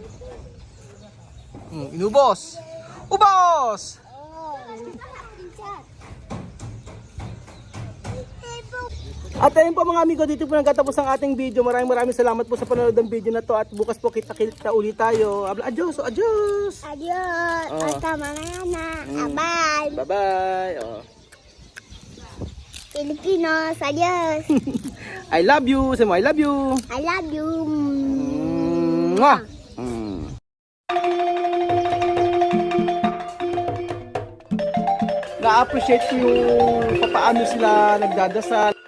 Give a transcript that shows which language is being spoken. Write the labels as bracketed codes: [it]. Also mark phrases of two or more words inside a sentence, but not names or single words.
[tl] Inubos! Ubos! At ayun po mga amigo, dito po nagtatapos ang ating video. Maraming salamat po sa panonood ng video na to. At bukas po kita ulit tayo. [es] Adios! Adiós. Hasta mañana. Bye. [en] Bye-bye! Oh. [es] Filipinos. Adiós. I love you! Say mo, I love you! I love you. Mwah! [tl] Na-appreciate ko yung paano sila nagdadasal,